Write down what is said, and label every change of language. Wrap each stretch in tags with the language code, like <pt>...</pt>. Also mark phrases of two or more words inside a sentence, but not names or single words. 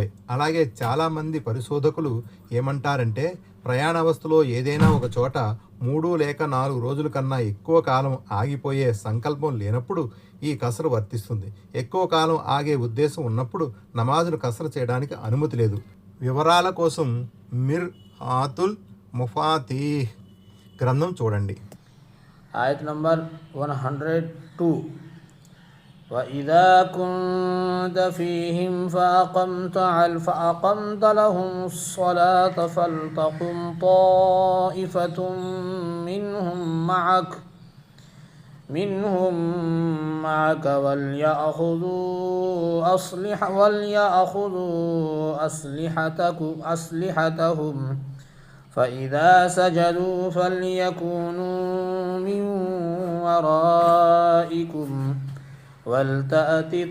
<te>అలాగే చాలామంది పరిశోధకులు ఏమంటారంటే, ప్రయాణావస్థలో ఏదైనా ఒక చోట 3 లేక 4 రోజుల కన్నా ఎక్కువ కాలం ఆగిపోయే సంకల్పం లేనప్పుడు ఈ కసరు వర్తిస్తుంది. ఎక్కువ కాలం ఆగే ఉద్దేశం ఉన్నప్పుడు నమాజును కసరు చేయడానికి అనుమతి లేదు. వివరాల కోసం మిర్ హాతుల్ ముఫాతీహ్ గ్రంథం చూడండి.</te> <en>ayat number 102.</en> <ar>وإذا كنت فيهم فأقمت لهم الصلاة فلتقم طائفة منهم معك وليأخذوا أسلحتهم فإذا سجدوا فليكونوا من ورائكم ولتأت</ar>